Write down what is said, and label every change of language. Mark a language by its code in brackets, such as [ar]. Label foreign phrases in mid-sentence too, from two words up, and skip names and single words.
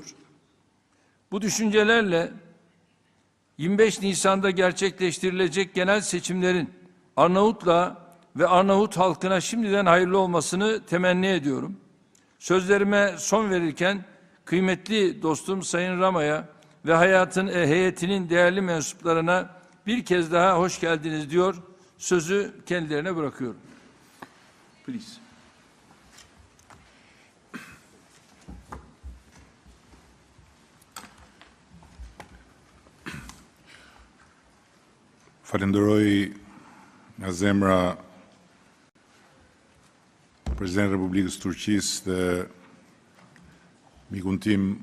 [tr] Bu düşüncelerle 25 Nisan'da gerçekleştirilecek genel seçimlerin Arnavutluğa ve Arnavut halkına şimdiden hayırlı olmasını temenni ediyorum. Sözlerime son verirken kıymetli dostum Sayın Rama'ya ve heyetinin değerli mensuplarına bir kez daha hoş geldiniz diyor. Sözü kendilerine bırakıyorum. Please. [sq] Falenderoj nga zemra Presidentin e Republikës Turqisë dhe mikun tim